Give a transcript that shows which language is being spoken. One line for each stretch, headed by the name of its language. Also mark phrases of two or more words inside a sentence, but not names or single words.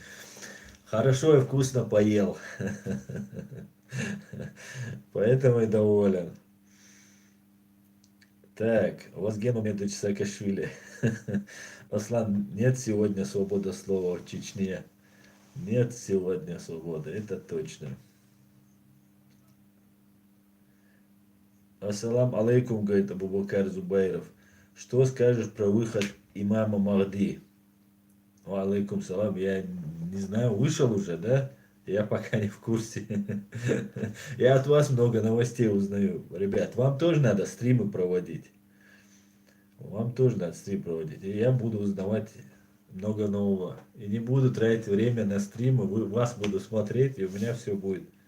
Russian: Хорошо и вкусно поел, поэтому и доволен. Так, Вазген Умедович Саакашвили. Аслан, нет сегодня свободы слова в Чечне. Нет сегодня свободы, это точно.
Arabic: السلام عليكم,
Russian: говорит Абубакар Зубайров. Что скажешь про выход имама Махди?
Arabic: عليكم السلام,
Russian: я не знаю, вышел уже, да? Я пока не в курсе. Я от вас много новостей узнаю. Ребят, вам тоже надо стримы проводить. Вам тоже надо стрим проводить. И я буду узнавать много нового. И не буду тратить время на стримы, вас буду смотреть, и у меня все будет.